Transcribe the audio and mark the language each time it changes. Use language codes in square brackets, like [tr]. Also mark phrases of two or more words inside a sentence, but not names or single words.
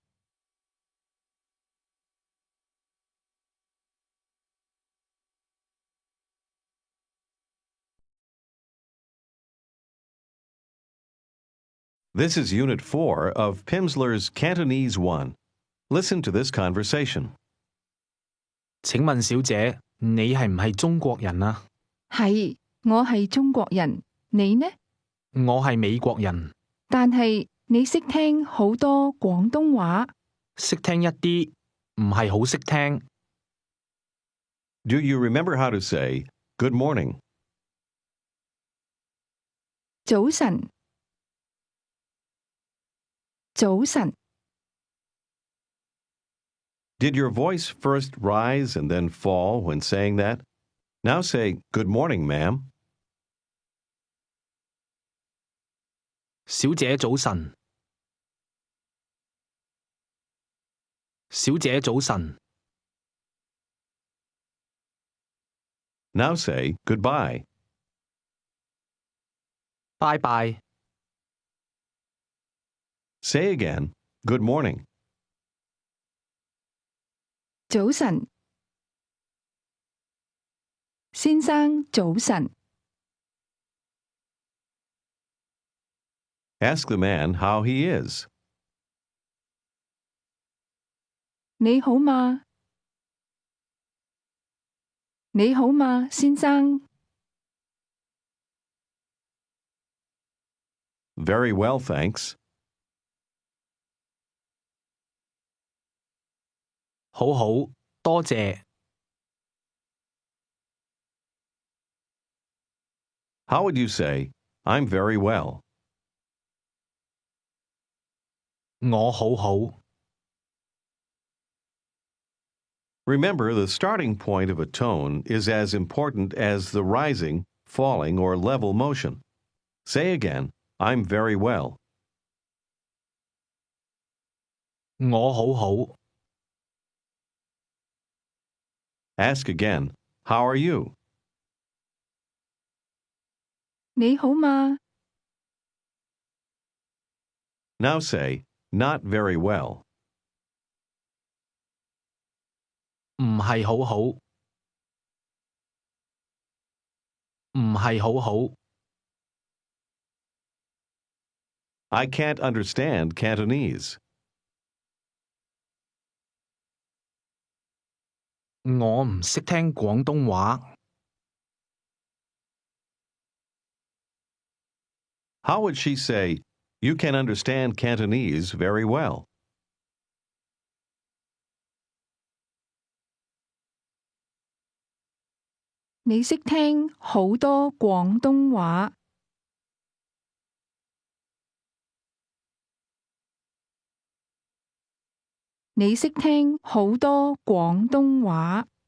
[en] This is Unit 4 of Pimsleur's Cantonese 1. Listen to this conversation. [yue] 請問小姐，你係唔係中國人啊？係，我係中國人。你呢？我係美國人，但係你識聽好多廣東話。識聽一啲，唔係好識聽。 [en] Do you remember how to say good morning? [yue] 早晨，早晨。 [en] Did your voice first rise and then fall when saying that? Now say good morning, ma'am. [yue] 小姐早晨，小姐早晨。 [en] Now say goodbye. [yue] 拜拜。 [en] Say again, good morning. [yue] 早晨，先生早晨。 [en] Ask the man how he is. [yue] 你好嗎？你好嗎，先生？ [en] Very well, thanks. [yue] 好好，多謝。 [en] How would you say, I'm very well? [yue] 我好好。 [en] Remember, the starting point of a tone is as important as the rising, falling, or level motion. Say again, I'm very well. [yue] 我好好。 [en] Ask again, how are you? [yue] 你好嗎？ [en] Now say, not very well. [yue] 唔係好好。唔係好好。 [en] I can't understand Cantonese. [yue] 我唔識聽廣東話。 [en] How would she say, you can understand Cantonese very well? [yue] 你識聽好多廣東話。你識聽好多廣東話。